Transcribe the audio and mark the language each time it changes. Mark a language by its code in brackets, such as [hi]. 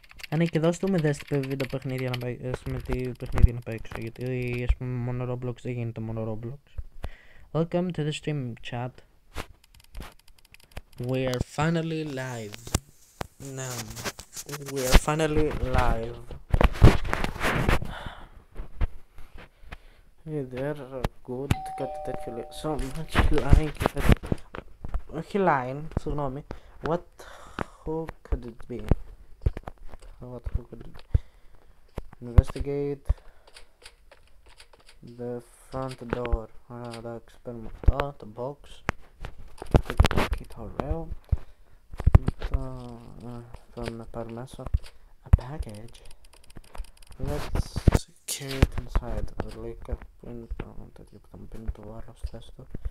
[el] Ναι, και δώστε μου ιδέες τι βίντεο παιχνίδια να παίξω, τι παιχνίδια να παίξω, γιατί ας πούμε μόνο Roblox δεν γίνεται μόνο Roblox. [en] Welcome to the stream chat. We are finally live. Now, we are finally live. Hey there, good, [el] κάτι τέτοιο λέει. [en] So much line [el] και τέτοιο. Όχι line, συγγνώμη. [en] Who could it be? Who could it be? Investigate the front door. [el] Εντάξει, παίρνουμε αυτό, το box. Το ωραίο. Μετά πάμε να πάρουμε μέσα [en] a package. Let's carry it inside. [el] Λογικά που είναι το τέτοιο που θα μου πίνει το άλλο στη θέση του.